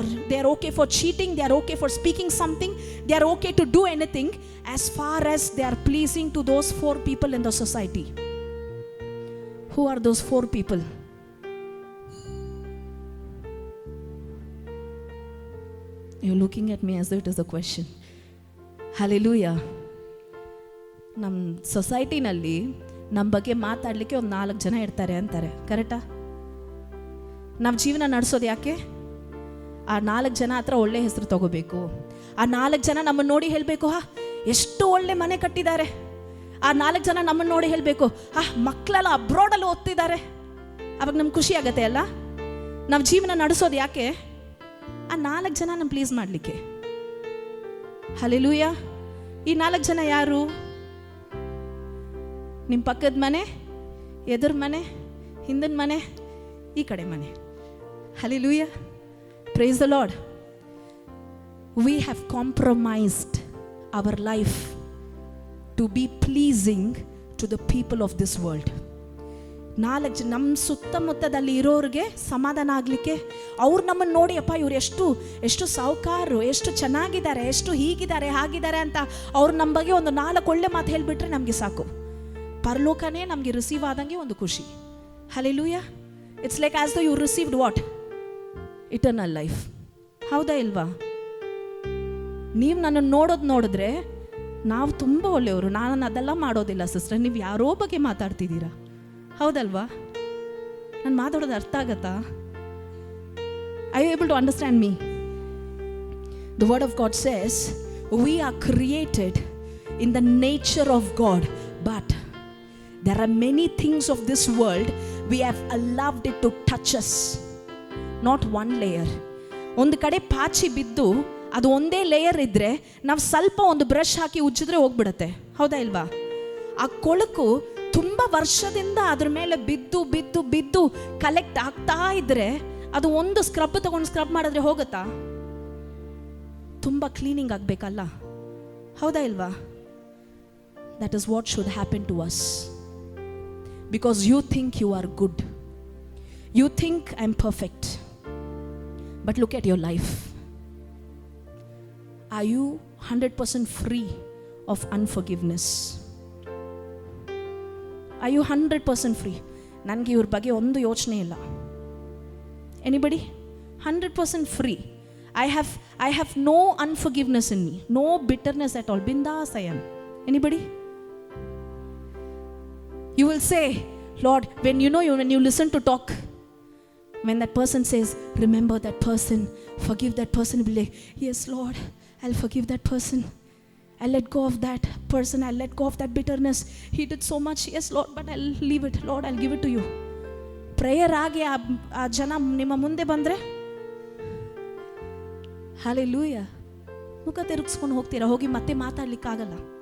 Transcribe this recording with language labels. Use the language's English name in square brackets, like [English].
[English] They are okay for cheating. They are okay for speaking something. They are okay to do anything as far as they are pleasing to those 4 people in the society. Who are those 4 people? You're looking at me as though it is a question. Hallelujah. [Kannada] ನಮ್ಮ ಸೊಸೈಟಿನಲ್ಲಿ ನಮ್ಮ ಬಗ್ಗೆ ಮಾತಾಡಲಿಕ್ಕೆ ಒಂದು 4 ಜನ ಇರ್ತಾರೆ ಅಂತಾರೆ. ಕರೆಕ್ಟಾ? ನಾವು ಜೀವನ ನಡೆಸೋದು ಯಾಕೆ? ಆ 4 ಜನ ಹತ್ರ ಒಳ್ಳೆ ಹೆಸರು ತಗೋಬೇಕು. ಆ 4 ಜನ ನಮ್ಮನ್ನು ನೋಡಿ ಹೇಳಬೇಕು, ಎಷ್ಟು ಒಳ್ಳೆ ಮನೆ ಕಟ್ಟಿದ್ದಾರೆ. ಆ 4 ಜನ ನಮ್ಮನ್ನು ನೋಡಿ ಹೇಳಬೇಕು, ಮಕ್ಕಳೆಲ್ಲ ಅಬ್ರಾಡಲ್ಲಿ ಓದ್ತಿದ್ದಾರೆ. ಅವಾಗ ನಮ್ಗೆ ಖುಷಿ ಆಗತ್ತೆ ಅಲ್ಲ? ನಾವು ಜೀವನ ನಡೆಸೋದು ಯಾಕೆ? ಆ 4 ಜನ ನಮ್ಮ ಪ್ಲೀಸ್ ಮಾಡಲಿಕ್ಕೆ. ಹಲ್ಲೆಲೂಯಾ. ಈ 4 ಜನ ಯಾರು? ನಿಮ್ಮ ಪಕ್ಕದ ಮನೆ, ಎದುರು ಮನೆ, ಹಿಂದಿನ ಮನೆ, ಈ ಕಡೆ ಮನೆ. [English] Hallelujah. Praise the Lord. We have compromised our life to be pleasing to the people of this world. [Kannada] 4 ನಮ್ಮ ಸುತ್ತಮುತ್ತದಲ್ಲಿ ಇರೋರಿಗೆ ಸಮಾಧಾನ ಆಗಲಿಕ್ಕೆ, ಅವ್ರು ನಮ್ಮನ್ನು ನೋಡಿ ಅಪ್ಪ ಇವ್ರು ಎಷ್ಟು ಸಾಹುಕಾರರು, ಎಷ್ಟು ಚೆನ್ನಾಗಿದ್ದಾರೆ, ಎಷ್ಟು ಹೀಗಿದ್ದಾರೆ ಹಾಗಿದ್ದಾರೆ ಅಂತ ಅವ್ರು ನಮ್ಮ ಬಗ್ಗೆ ಒಂದು 4 ಒಳ್ಳೆ ಮಾತು ಹೇಳಿಬಿಟ್ರೆ ನಮಗೆ ಸಾಕು. ಪರಲೋಕನೇ ನಮಗೆ ರಿಸೀವ್ ಆದಂಗೆ ಒಂದು ಖುಷಿ. Hallelujah. [English] It's like as though you received what? Eternal life. [Kannada] ಹೌದಾ ಇಲ್ವಾ? ನೀವು ನನ್ನನ್ನು ನೋಡಿದ್ರೆ ನಾವು ತುಂಬ ಒಳ್ಳೆಯವರು, ನಾನು ಅದೆಲ್ಲ ಮಾಡೋದಿಲ್ಲ ಸಿಸ್ಟರ್, ನೀವು ಯಾರೋ ಬಗ್ಗೆ ಮಾತಾಡ್ತಿದ್ದೀರಾ. ಹೌದಲ್ವಾ? ನಾನು ಮಾತಾಡೋದು ಅರ್ಥ ಆಗತ್ತಾ? [English] Are you able to understand me? The word of God says we are created in the nature of God, but there are many things of this world we have allowed it to touch us. Not one layer. [Kannada] ಒಂದು ಕಡೆ ಪಾಚಿ ಬಿದ್ದು ಅದು ಒಂದೇ layer ಇದ್ದರೆ ನಾವು ಸ್ವಲ್ಪ ಒಂದು ಬ್ರಷ್ ಹಾಕಿ ಉಜ್ಜಿದ್ರೆ ಹೋಗ್ಬಿಡುತ್ತೆ. ಹೌದಾ ಇಲ್ವಾ? ಆ ಕೊಳಕು ತುಂಬ ವರ್ಷದಿಂದ ಅದ್ರ ಮೇಲೆ ಬಿದ್ದು ಬಿದ್ದು ಬಿದ್ದು ಕಲೆಕ್ಟ್ ಆಗ್ತಾ ಇದ್ರೆ ಅದು ಒಂದು ಸ್ಕ್ರಬ್ ತಗೊಂಡು ಸ್ಕ್ರಬ್ ಮಾಡಿದ್ರೆ ಹೋಗುತ್ತಾ? ತುಂಬ ಕ್ಲೀನಿಂಗ್ ಆಗಬೇಕಲ್ಲ. ಹೌದಾ ಇಲ್ವಾ? [English] That is what should happen to us. Because you think you are good. You think I'm perfect. But look at your life. Are you 100% free of unforgiveness? Are you 100% free? [Kannada] ನನಗೆ ಇವ್ರ ಬಗ್ಗೆ ಒಂದು ಯೋಚನೆ ಇಲ್ಲ. [English] Anybody? 100% free. I have no unforgiveness in me, no bitterness at all. Bindas I am. Anybody? You will say, Lord, when you listen to talk, when that person says, remember that person, forgive that person, you'll be like, yes, Lord, I'll forgive that person. I'll let go of that person. I'll let go of that bitterness. He did so much. Yes, Lord, but I'll leave it. Lord, I'll give it to you. [Kannada] Prayer ಆಗಿ ಆ ಜನ ನಿಮ್ಮ ಮುಂದೆ ಬಂದರೆ, Hallelujah. ಮುಖ ತಿರುಗಿಸ್ಕೊಂಡು ಹೋಗ್ತೀರಾ, ಹೋಗಿ ಮತ್ತೆ ಮಾತಾಡ್ಲಿಕ್ಕಾಗಲ್ಲ.